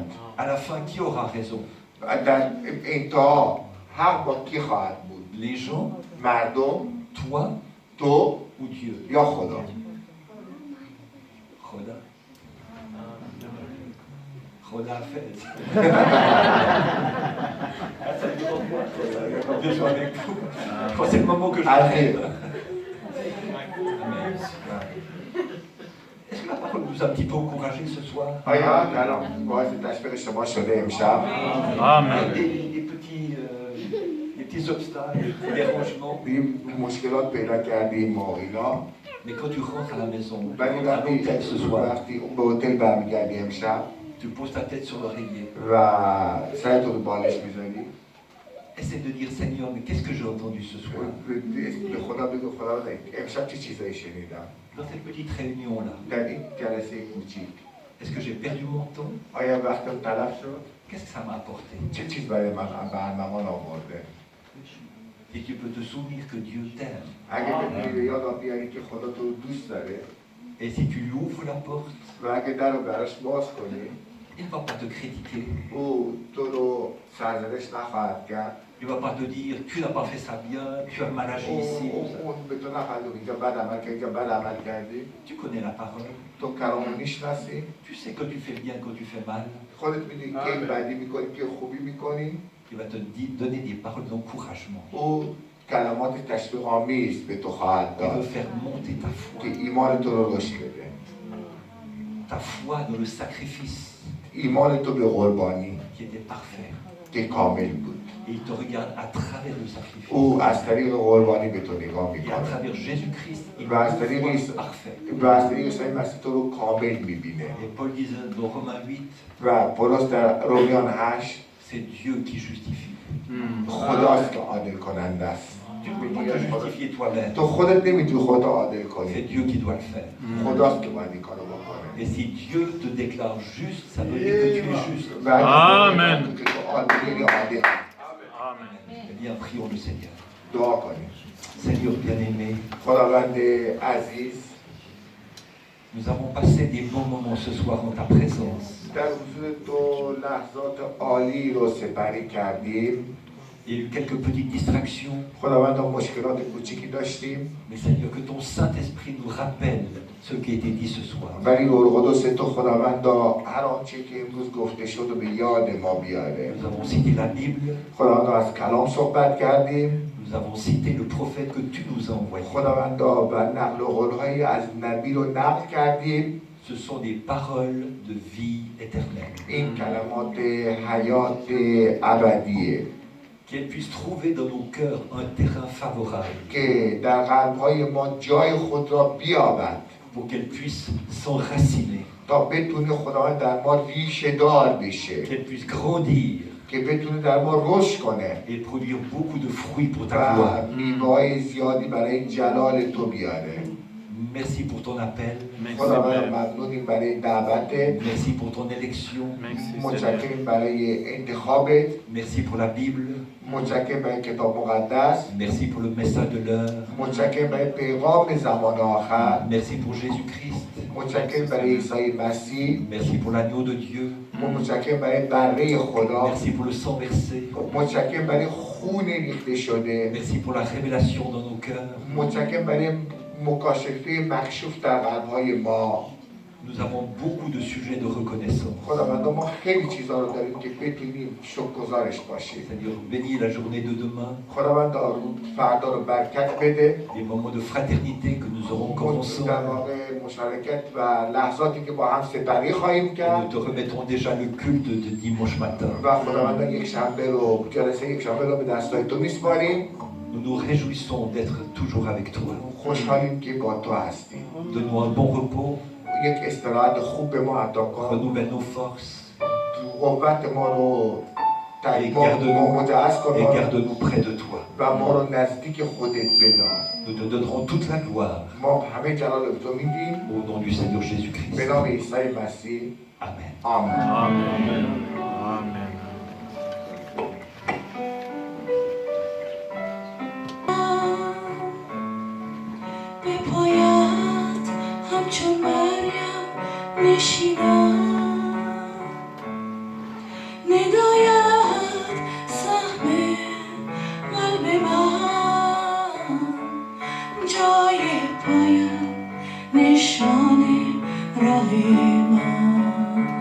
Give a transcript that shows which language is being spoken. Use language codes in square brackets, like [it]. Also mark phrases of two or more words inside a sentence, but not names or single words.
[fr] À la fin, qui aura raison? [fa] در انتها حق با کی خواهد بود؟ [fr] Les gens, [fa] مردم، [fr] toi [fa] تو [fr] ou Dieu? [fa] یا خدا؟ [fr] Khoda. Khoda fait. Dieu soit avec vous. Je crois que c'est le moment que je m'arrête. Amen. Est-ce que la parole nous a un petit peu encouragés ce soir? [fa] آیا کلام باعث تشویق شما شده امشب؟ [fr] Des petits obstacles, des dérangements. [fa] این مشکلات پیدا کردیم و اینا. [fr] Mais quand tu rentres à la maison, [fa] ولی [fr] à l'hôtel ce soir, [fa] وقتی به هتل برمیگردی امشب [fr] tu poses ta tête sur l'oreiller. [fa] و سرتو رو بالش میزنی، [fr] Essaie de dire Seigneur, mais qu'est-ce que j'ai entendu ce soir? [fa] به خدا بگو خدا امشب چه چیزایی شنیدم [fr] Dans cette petite réunion-là, [fa] در این جلسه کوچیک. [fr] est-ce que j'ai perdu mon temps? [fa] آیا وقتم تلف شد؟ [fr] Qu'est-ce que ça m'a apporté? [fa] چه چیز برای من برنمان آورده؟ [fr] Et tu peux te souvenir que Dieu t'aime. [fa] اگه بتونی به یاد بیاری که خدا تو رو دوست داره [fr] Et si tu lui ouvres la porte, [fa] و اگه در رو براش باز کنی، [fr] il ne va pas te critiquer. [fa] او تو رو سرزنش نخواهد کرد. [fr] Il ne va pas te dire tu n'as pas fait ça bien, tu as mal agi ici. [fa] اون به تو نخواهد گفت اینجا بد عمل کردی، اینجا بد عمل کردی. [fr] Tu connais la parole. [fa] تو کلام رو میشناسی، [fr] Tu sais quand tu fais bien, quand tu fais mal. [fa] خودت میدونی که بدی میکنی که خوبی میکنی. [fr] Il va te donner des paroles d'encouragement. [fa] او کلمات تشویق آمیز به تو خواهد [fr] Il [fa] داد [fr] veut faire monter ta foi. [fa] که ایمان تو رو رشد بده. [fr] Ta foi dans le sacrifice [fa] ایمان تو به قربانی [fr] qui était parfait. [fa] که کامل بود. [fr] Et il te regarde à travers le sacrifice. [fa] او از طریق قربانی به تو نگاه [fr] Et à [fa] میکنه [fr] travers Jésus-Christ, il [fa] و از [fr] te [fa] طریق [fr] voit parfait. [fa] و از طریق عیسی مسیح تو رو کامل میبینه. [fr] Et Paul disait dans Romains 8, [fa] و پولس در رومیان 8 [fr] c'est Dieu qui justifie. [fa] خداست که عادل کننده است. [fr] Tu ne peux pas te justifier toi-même. [fa] تو خودت نمیتونی خودت عادل [fr] C'est [fa] کنی. [fr] Dieu qui doit le faire. [fa] خداست که باید این کارو بکنه. [fr] Et si Dieu te déclare juste, ça veut dire que tu es juste. [fa] و اگه آمین. که تو عادلی عادل. [fr] Eh bien, prions le Seigneur. [fa] دعا کنیم. [fr] Seigneur bien-aimé, [fa] خداوند عزیز، [fr] nous avons passé des bons moments ce soir en ta présence. [fa] در حضور تو لحظات عالی رو سپری کردیم. [fr] Il y a eu quelques petites distractions, [fa] خداوند مشکلات کوچیکی داشتیم، [fr] mais Seigneur, que ton Saint-Esprit nous rappelle ce qui a été dit ce soir. [fa] ولی روح القدس تو خداوند هر آنچه که امروز گفته شد و به یاد ما بیاره. [fr] Nous avons cité la Bible, [fa] خداوند از کلام صحبت کردیم. [fr] nous avons cité le prophète que tu nous as envoyé. [fa] خداوند و نقل قول‌های از نبی رو نقل کردیم. [fr] Ce sont des paroles de vie éternelle. [fa] این کلمات حیات ابدیه [fr] Qu'elles puissent trouver dans nos cœurs un terrain favorable, [fa] که در قلب‌های ما جای خود را بیابد [fr] pour qu'elles puissent s'enraciner, [fa] تا بتونه خداوند در ما ریشه دار بشه، [fr] qu'elles puissent grandir [fa] که بتونه در ما رشد کنه [fr] et produire beaucoup de fruits pour ta [fa] و [fr] gloire. [fa] میوه‌های زیادی برای جلال تو بیاره. [fr] Merci pour ton appel. [fa] خداوند ممنونیم برای دعوتت. [fr] Merci pour ton élection. [fa] متشکریم برای انتخابت. [fr] Merci pour la Bible. [fa] متشکرم برای کتاب مقدس. [fr] Merci pour le message de l'heure. [fa] متشکرم برای پیغام زمان آخر. [fr] Merci pour Jésus-Christ. [fa] متشکرم برای عیسی مسیح. [fr] Merci pour l'agneau de Dieu. [fa] متشکرم برای بره خدا. [fr] Merci pour le sang versé. [fa] متشکرم برای خون ریخته شده. [fr] Merci pour la révélation dans nos cœurs. [fa] متشکرم برای مکاشفه مکشوف در قلب‌های ما. [fr] Nous avons beaucoup de sujets de reconnaissance. [fa] خداوند ما خیلی چیزا رو داریم که بتونیم شکرگزارش باشیم. [fr] C'est-à-dire bénis la journée de demain. [fa] خداوند فردا رو برکت بده. [fr] Les moments de fraternité que nous aurons commencé. [fa] در واقع مشارکت و لحظاتی که با هم سپری خواهیم کرد. [fr] Nous te remettons déjà le culte de dimanche matin. [fa] و خداوند یک شنبه رو جلسه یک شنبه رو به دستای تو میسپاریم. [fr] Nous nous réjouissons d'être toujours avec toi. [fa] خوشحالیم که با تو هستیم. [fr] Donne-nous un bon repos. [fa] یک استراحت خوب به ما عطا کن. [fr] Renouvelle nos forces. [fa] قوت ما رو [fr] Et garde-nous près de toi. [fa] و ما رو نزدیک خودت بدار. [fr] Nous te donnerons toute la gloire. [fa] ما همه جلال به تو میدیم. [fr] Au nom du Seigneur Jésus-Christ. [fa] به نام عیسی مسیح. [fr] Amen. [fa] آمین. آمین. آمین. به پایت همچون مریم نشینم، نداید سهم قلب من، جای پایت نشان راه من،